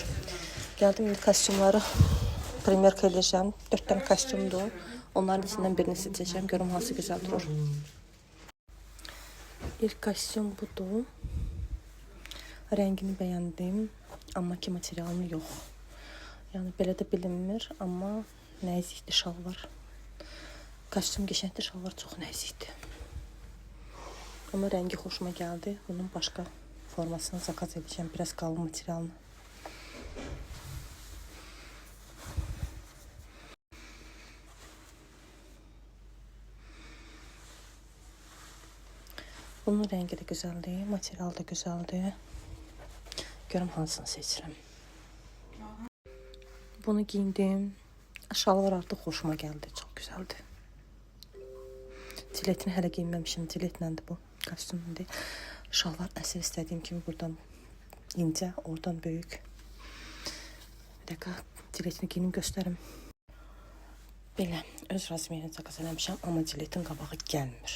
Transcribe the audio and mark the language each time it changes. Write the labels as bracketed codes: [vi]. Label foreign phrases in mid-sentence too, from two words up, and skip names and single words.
[tr] Geldim indi kostyumları primerka edeceğim. 4 tane kostyumdu. Onların içinden birini seçeceğim. Görüm hansı güzel durur. İlk kostyum budur. Rengini beğendim. [az] Amma ki materialını yok. Yani belə də bilinmir. Amma nəzikdir şalvar. Kostyum geçendir, şalvar çox nəzikdir. [tr] Ama rengi hoşuma geldi. Bunun başka formasını zakaz edeceğim. Biraz kalın materialını. Bunun rengi de güzeldi. [az] Material da güzeldi. Görüm hansını seçirəm. [tr] Bunu giyindim. Şalvar artıq hoşuma geldi. Çok güzeldi. [az] Ciletini hələ giyinməmişim. Ciletləndir bu. Kostyumdur. Şalvar əsl istədiyim kimi buradan incə, oradan böyük. Bir dəqiqə ciletini giyinim göstərim. Belə öz razmeyini zakaz eləmişəm, amma ciletin qabağı gəlmir.